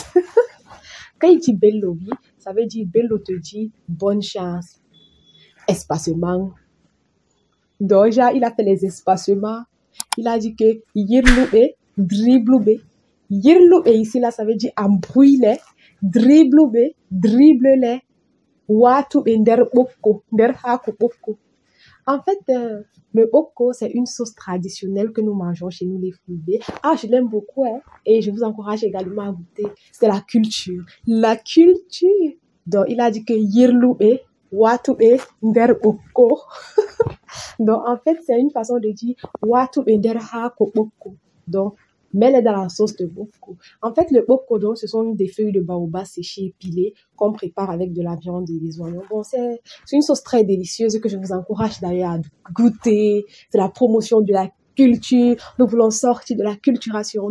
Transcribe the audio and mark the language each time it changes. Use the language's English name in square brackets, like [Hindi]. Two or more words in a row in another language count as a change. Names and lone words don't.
[French] Quand il dit Bello, oui, ça veut dire Bello te dit bonne chance. Espacement. Donc, genre, il a fait les espacements. Il a dit que [Fula] Yirloube, dribloube. [French] Yirloube ici, là, ça veut dire embrouille-les. Dribloube, dribble-les. [Fula] Watu nder boko, nder haku boko. [French] En fait, le boko, c'est une sauce traditionnelle que nous mangeons chez nous, les Fulbe. Ah, je l'aime beaucoup, hein. Et je vous encourage également à goûter. C'est la culture. La culture. Donc, il a dit que Yirloube, [Fula] Watu nder boko. [French] Donc, en fait, c'est une façon de dire [Fula] Watu nder haku boko. [French] Donc, mets-les dans la sauce de boko. En fait, le boko, donc, ce sont des feuilles de baobab séchées et pilées qu'on prépare avec de la viande et des oignons. Bon, c'est une sauce très délicieuse que je vous encourage d'ailleurs à goûter. C'est la promotion de la culture. Nous voulons sortir de la culturation.